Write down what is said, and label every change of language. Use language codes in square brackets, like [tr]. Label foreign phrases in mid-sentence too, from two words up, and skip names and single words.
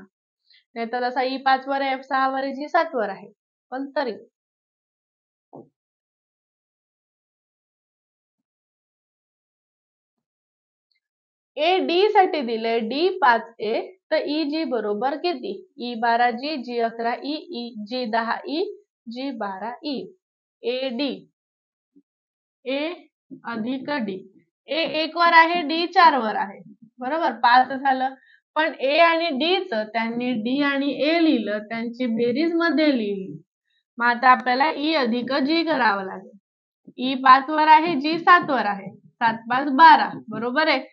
[mr] नाहीतर जसा E 5 वर आहे, F 6 वर आहे, G 7 वर आहे. पण तरी AD साठी दिले D 5A तर EG बरोबर किती? E 12G, G 11E, G 10E, G 12E. AD A अधिक D. A 1 वर आहे, D 4 वर आहे. बरोबर, 5 झालं. पण A आणि D च त्यांनी D आणि A लिहिलं, त्यांची बेरीज मध्ये लिहिली. मग आता आपल्याला E अधिक G करावं लागेल. E 5 वर आहे, G 7 वर आहे. 7 5 12 बरोबर आहे.